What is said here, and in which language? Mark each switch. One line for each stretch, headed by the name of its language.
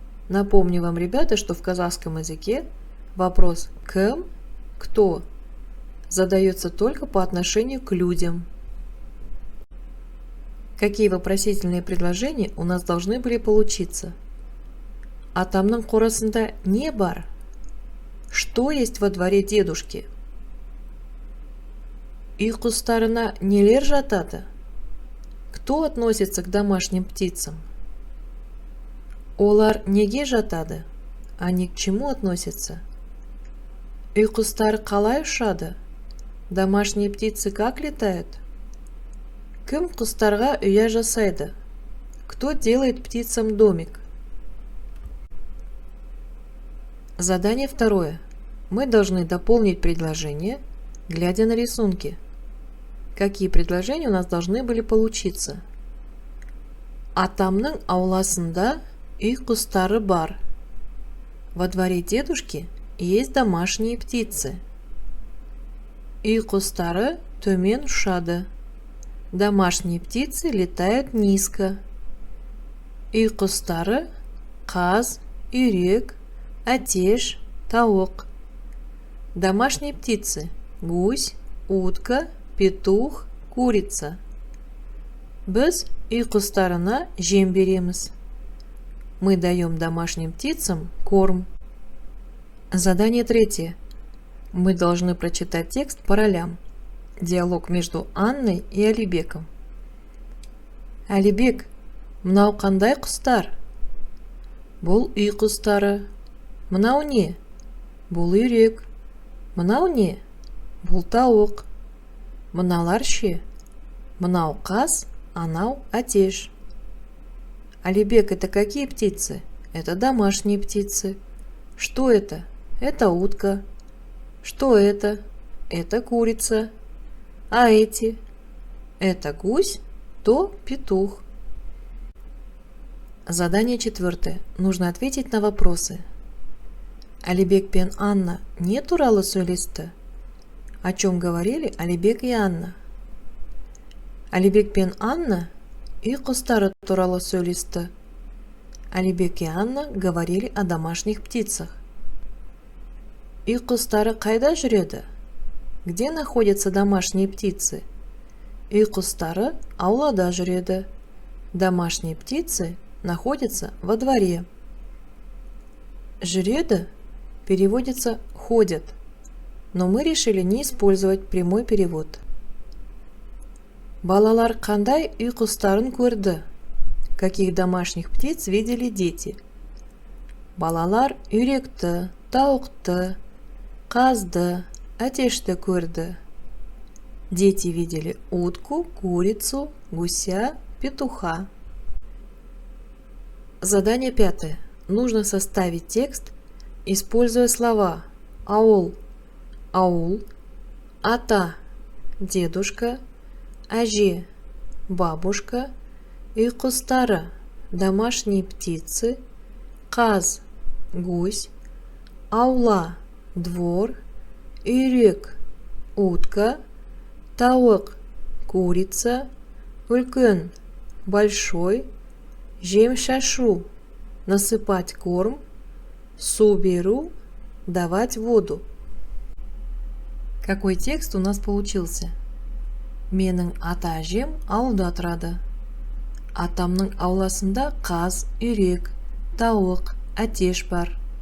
Russian: Напомню вам, ребята, что в казахском языке вопрос «кім», «кто» задается только по отношению к людям. Какие вопросительные предложения у нас должны были получиться?
Kazakh: Атамның қорасында не бар?
Russian: Что есть во дворе дедушки?
Kazakh: Үй құстарына нелер жатады?
Russian: Кто относится к домашним птицам?
Kazakh: Олар неге жатады?
Russian: Они к чему относятся?
Kazakh: Үй құстары қалай ұшады?
Russian: Домашние птицы как летают?
Kazakh: Кім құстарға үйә жасайды?
Russian: Кто делает птицам домик? Задание второе. Мы должны дополнить предложение, глядя на рисунки. Какие предложения у нас должны были получиться?
Kazakh: Атамның ауласында үй құстары бар.
Russian: Во дворе дедушки есть домашние птицы.
Kazakh: Үй құстары төмен ұшады.
Russian: Домашние птицы летают низко.
Kazakh: Үй құстары қаз, үйрек, атеш, тауық.
Russian: Домашние птицы гусь, утка, петух, курица.
Kazakh: Біз үй құстарына жем береміз.
Russian: Мы даем домашним птицам корм. Задание третье. Мы должны прочитать текст по ролям. Диалог между Анной и Алибеком.
Kazakh: Алибек, мынау қандай құстар? Бұл үй құстары. Мынау не? Бұл үйрек. Мынау не? Бұл тауық. Мыналар ше? Мынау қаз, анау атеш.
Russian: Алибек, это какие птицы? Это домашние птицы. Что это? Это утка. Что это? Это курица. А эти? Это гусь, то петух. Задание 4. Нужно ответить на вопросы.
Kazakh: Алибек пен Анна не туралы сөйлесті?
Russian: О чем говорили Алибек и Анна?
Kazakh: Алибек пен Анна үй құстары туралы сөйлесті.
Russian: Алибек и Анна говорили о домашних птицах.
Kazakh: Үй құстары қайда жүреді?
Russian: Где находятся домашние птицы?
Kazakh: Үй құстары аулада жүреді.
Russian: Домашние птицы находятся во дворе. Жүреді переводится ходят, но мы решили не использовать прямой перевод.
Kazakh: Балалар қандай үй құстарын көрді?
Russian: Каких домашних птиц видели дети?
Kazakh: Балалар үйректі, тауықты, қазды, әтешті көрді.
Russian: Дети видели утку, курицу, гуся, петуха. Задание 5. Нужно составить текст, используя слова аул, аул, ата, дедушка, әже, бабушка, үй құстары, домашние птицы, қаз, гусь, аула, двор, үйрек, утка, тауық, курица, үлкен, большой, жем шашу, насыпать корм, су беру, давать воду. Какой текст у нас получился?
Kazakh: Менің ата-әжем ауылда тұрады. Атамның ауласында қаз, үйрек, тауық, әтеш бар.